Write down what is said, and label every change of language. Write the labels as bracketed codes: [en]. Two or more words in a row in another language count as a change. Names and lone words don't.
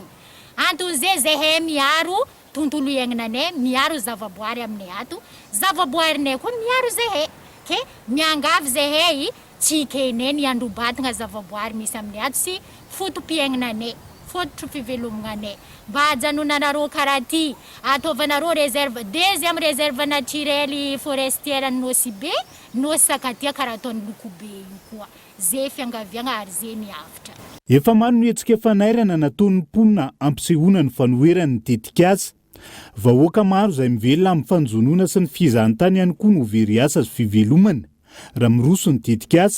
[mg] Antony zay miaro tontolo iainanay, miaro zavaboary aminay ato. Zavaboarinay koa miaro zahay. Ke miangavy zahay tsy kenay ny androbatigna zavaboary misy aminay ato sy fotom-piaignanay, fototro fivelomagnanay. Mba hajanonanareo karaha ty, ataovanareo réserve, [fr] deuxième réserve naturelle forestière [mg] Nosy be, Nosy Sakatia karaha ataon'ny Lokobe io koa. Zay fiangaviagna ary zay miavitra. Efa maro ny hetsika fanairana nataon'ny mponina ampisehoana ny fanoheran'ny tetikasa. Vahoaka maro izay mivelona amin'ny fanjonona sy ny fizahantany ihany koa no very asa sy fivelomana raha miroso ny tetikasa.